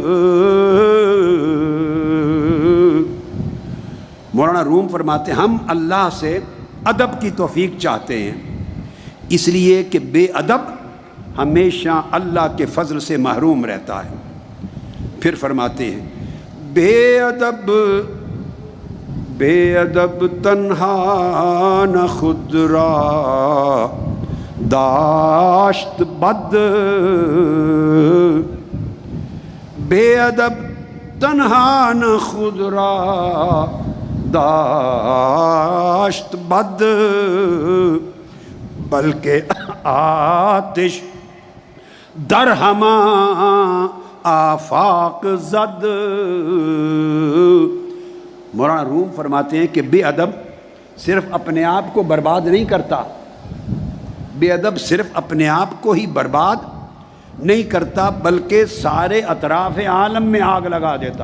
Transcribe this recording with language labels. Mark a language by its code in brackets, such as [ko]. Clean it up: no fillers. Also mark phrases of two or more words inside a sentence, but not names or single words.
[ur] مولانا روم فرماتے ہیں ہم اللہ سے ادب کی توفیق چاہتے ہیں, اس لیے کہ بے ادب ہمیشہ اللہ کے فضل سے محروم رہتا ہے. پھر فرماتے ہیں [fa] بے ادب تنہا نہ خود را داشت بد. بے ادب تنہا نہ خود را داشت بد, بلکہ آتش در ہما آفاق زد. [ur] مولانا روم فرماتے ہیں کہ بے ادب صرف اپنے آپ کو برباد نہیں کرتا, بے ادب صرف اپنے آپ کو ہی برباد نہیں کرتا بلکہ سارے اطراف عالم میں آگ لگا دیتا.